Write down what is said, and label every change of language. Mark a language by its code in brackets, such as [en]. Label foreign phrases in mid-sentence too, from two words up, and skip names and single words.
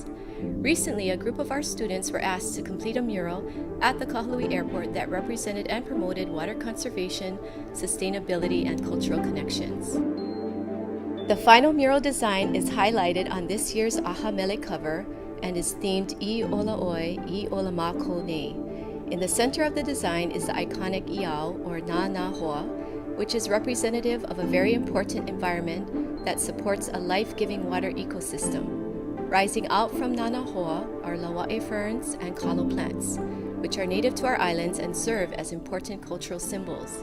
[en] Recently, a group of our students were asked to complete a mural at the Kahului Airport that represented and promoted water conservation, sustainability, and cultural connections. The final mural design is highlighted on this year's ʻAha Mele cover and is themed [haw] I ola oi, I ola mako nei. [en] In the center of the design is the iconic iao, or na hoa, which is representative of a very important environment that supports a life-giving water ecosystem. Rising out from Nana Hoa are lawae ferns and kalo plants, which are native to our islands and serve as important cultural symbols.